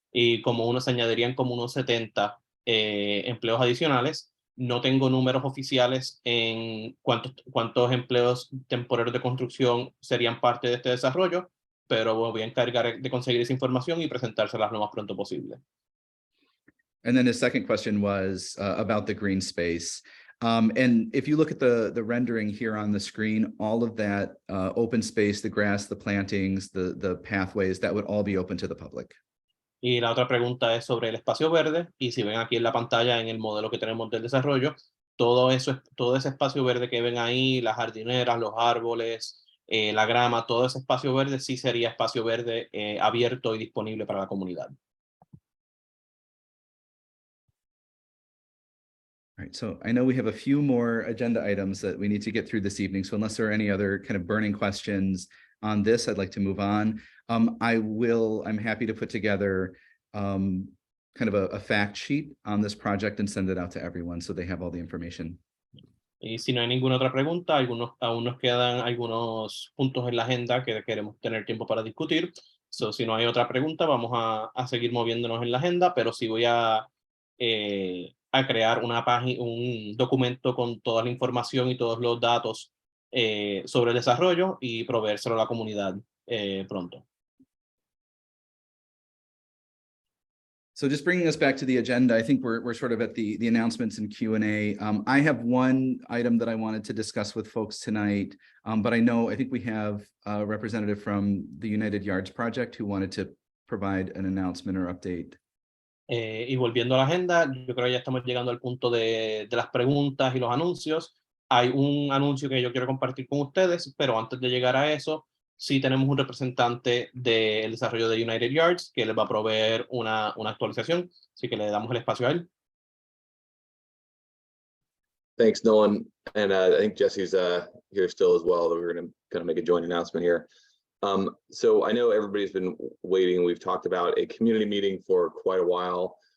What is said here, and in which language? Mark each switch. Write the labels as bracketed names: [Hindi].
[Spanish] Y se añadirían como unos 70 empleos adicionales. No tengo números oficiales en cuántos empleos temporeros de construcción serían parte de este desarrollo, pero voy a encargar de conseguir esa información y presentárselas lo más pronto posible. [English] And then the second question was about the green space. And if you look at the rendering here on the screen, all of that open space, the grass, the plantings, the pathways, that would all be open to the public. [Spanish] Y la otra pregunta es sobre el espacio verde, y si ven aquí en la pantalla en el modelo que tenemos del desarrollo, todo ese espacio verde que ven ahí, las jardineras, los árboles, la grama, todo ese espacio verde sí sería espacio verde abierto y disponible para la comunidad. [English] All right, so I know we have a few more agenda items that we need to get through this evening. So unless there are any other kind of burning questions on this, I'd like to move on. I'm happy to put together kind of a fact sheet on this project and send it out to everyone so they have all the information. [Spanish] Y si no hay ninguna otra pregunta, aún nos quedan algunos puntos en la agenda que queremos tener tiempo para discutir. So, si no hay otra pregunta, vamos a seguir moviéndonos en la agenda, pero sí voy a crear un documento con toda la información y todos los datos sobre el desarrollo y proveérselo a la comunidad pronto. [English] So just bringing us back to the agenda, I think we're sort of at the announcements and Q&A. I have one item that I wanted to discuss with folks tonight, but I think we have a representative from the United Yards Project who wanted to provide an announcement or update. [Spanish] Y volviendo a la agenda, yo creo que ya estamos llegando al punto de las preguntas y los anuncios. Hay un anuncio que yo quiero compartir con ustedes, pero antes de llegar a eso, sí tenemos un representante del desarrollo de United Yards que les va a proveer una actualización, así que le damos el espacio a él. [English] Thanks, Nolan. And I think Jesse's here still as well. We're going to kind of make a joint announcement here. So I know everybody's been waiting. We've talked about a community meeting for quite a while.